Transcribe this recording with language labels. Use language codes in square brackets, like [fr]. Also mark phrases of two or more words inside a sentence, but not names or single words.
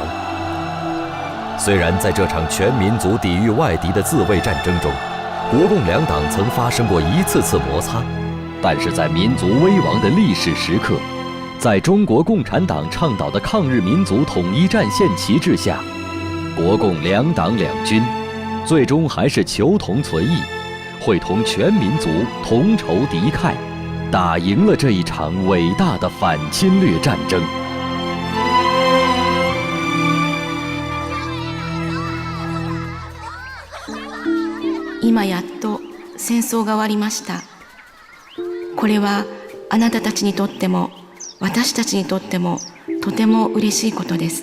[zh] 虽然在这场全民族抵御外敌的自卫战争中，国共两党曾发生过一次次摩擦，但是在民族危亡的历史时刻，在中国共产党倡导的抗日民族统一战线旗帜下，国共两党两军最终还是求同存异，会同全民族同仇敌忾，打赢了这一场伟大的反侵略战争。 [ja] 今やっと戦争が終わりました。これはあなたたちにとっても私たちにとってもとても嬉しいことです。